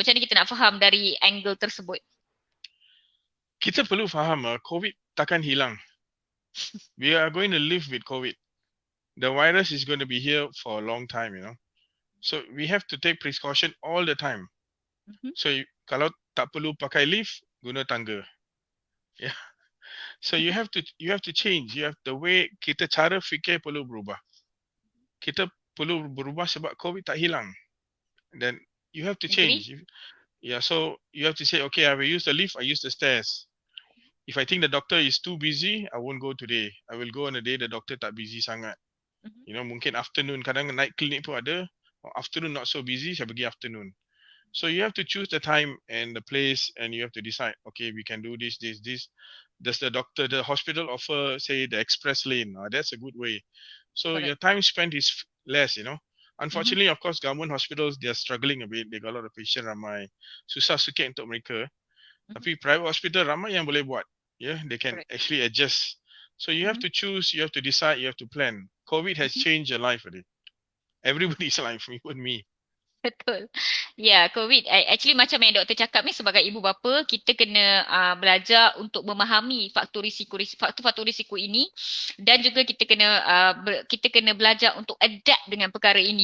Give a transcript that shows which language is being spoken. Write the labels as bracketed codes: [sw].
[ms] Macam mana kita nak faham dari angle tersebut? Kita perlu faham, COVID takkan hilang. [en] We are going to live with COVID. The virus is going to be here for a long time, you know. So we have to take precaution all the time. [ms] So kalau tak perlu pakai lift, guna tangga. Yeah. [en] So you have to change. You have the way [ms] kita cara fikir perlu berubah. Kita perlu berubah sebab COVID tak hilang. [en] Then you have to change. Yeah, so you have to say, okay, I will use the lift, I use the stairs. If I think the doctor is too busy, I won't go today. I will go on a day the doctor [ms] tak busy sangat. [en] You know, [ms] mungkin afternoon, kadang naik klinik pun ada. [en] Afternoon not so busy, [ms] saya pergi afternoon. [en] So you have to choose the time and the place, and you have to decide, okay, we can do this. Does the hospital offer, say, the express lane? That's a good way. So your time spent is less, you know. Unfortunately, of course, government hospitals, they are struggling a bit. They got a lot of patient ramai. [ms] Susah sikit untuk mereka. Tapi private hospital ramai yang boleh buat. [en] Yeah, they can actually adjust. So you have to choose, you have to decide, you have to plan. COVID has changed your life already. Everybody's life, even me. [ms] Betul. Ya, COVID actually macam yang doktor cakap ni, sebagai ibu bapa kita kena belajar untuk memahami faktor-faktor risiko ini, dan juga kita kena belajar untuk adapt dengan perkara ini.